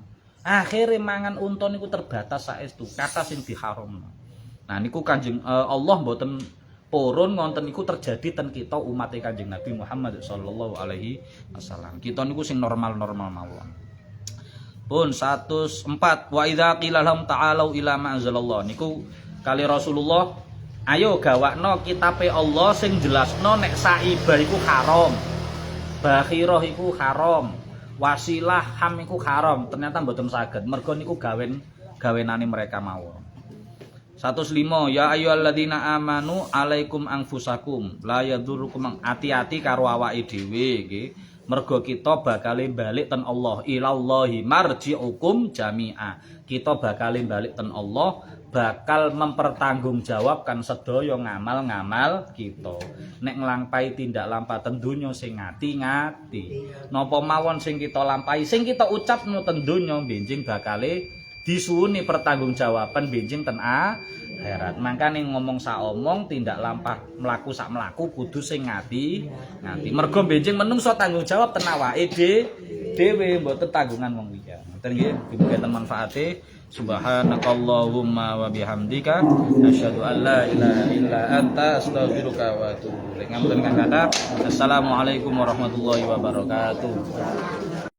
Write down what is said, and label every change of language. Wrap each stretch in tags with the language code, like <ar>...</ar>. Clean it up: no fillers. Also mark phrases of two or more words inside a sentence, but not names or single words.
<jv>Akhire mangan unta niku terbatas saestu, kata sing diharamno. Nah niku Kanjeng Allah mboten purun ngonten niku terjadi ten kita umat Kanjeng Nabi Muhammad</jv> <ar>صلى الله عليه وسلم.</ar> <jv>Kita niku sing normal-normal mawon. Pun 104</jv> <ar>وإذا قيل لهم تعالوا إلى ما أنزل الله</ar> <jv>niku kali Rasulullah ayo gawakno kitabe Allah sing jelasno nek saibah iku haram. Bakhirah iku haram. Wasilah ham iku haram. Ternyata mboten saged. Mergo niku gawenane mereka mawon. 105</jv> <ar>يا أيها الذين آمنوا عليكم أنفسكم لا يضركم</ar> <jv>ati-ati karo awake dhewe nggih mergo kita bakal balik ten Allah</jv> <ar>إلى الله مرجعكم جميعا</ar> <jv>kita bakal balik ten Allah bakal mempertanggungjawabkan sedaya ngamal-ngamal kita nek nglampahi tindak lampahan donya sing ngati-ngati napa mawon sing kita lampahi sing kita ucapno ten donya benjing bakale disuwuni pertanggungjawaban benjing ten akhirat. Makane ngomong sak omong tindak lampah mlaku sak mlaku kudu sing ngati. Mergo benjing menungso tanggung jawab ten awake dhewe mboten tanggungan wong liya. Ngoten nggih, mugi manfaate.</jv> <ar>سبحانك اللهم وبحمدك أشهد أن لا إله إلا أنت أستغفرك وأتوب إليك.</ar> <jv>Ngapunten kang kathah.</jv> <ar>السلام عليكم ورحمة الله وبركاته.</ar>